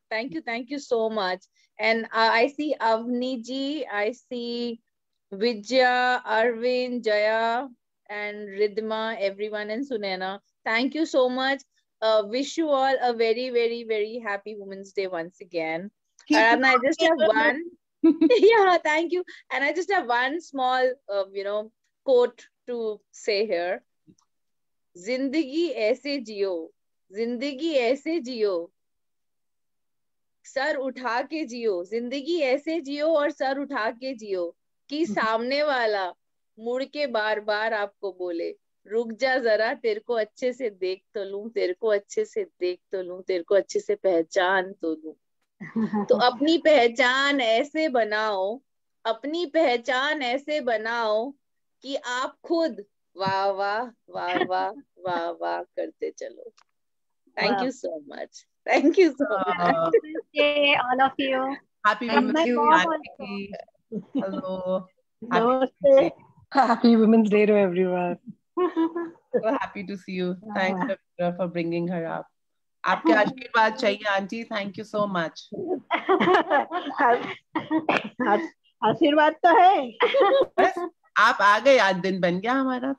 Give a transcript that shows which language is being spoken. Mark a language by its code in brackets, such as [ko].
[en] Thank you so much. And I see Avni ji, I see Vijaya, Arvind, Jaya, and Ridhima, everyone, and Sunena. Thank you so much. Wish you all a very, very, very happy Women's Day once again. Aradhana, I just have one. Yeah, thank you. And I just have one small, quote to say here. [hi] जिंदगी ऐसे जियो, जिंदगी ऐसे जियो, sir उठा के जियो, जिंदगी ऐसे जियो और sir उठा के जियो कि सामने वाला मुड़ के बार बार आपको बोले रुक जा जरा, तेरे को अच्छे से देख तो लूं, तेरे को अच्छे से देख तो लूं, तेरे को अच्छे से पहचान तो लूं। तो अपनी पहचान ऐसे बनाओ, अपनी पहचान ऐसे बनाओ कि आप खुद वाह वाह वाह वाह वाह वाह करते चलो। [en] Thank you so much. Thank you so much. Okay, all of you. Happy Women's Day. Hello. Happy Women's Day to everyone. So happy to see you. Thanks for bringing her up. [hi] आपके आशीर्वाद चाहिए aunty. [en] Thank you so much. [hi] आशीर्वाद तो है. बस आप आ गए, आज दिन बन गया हमारा.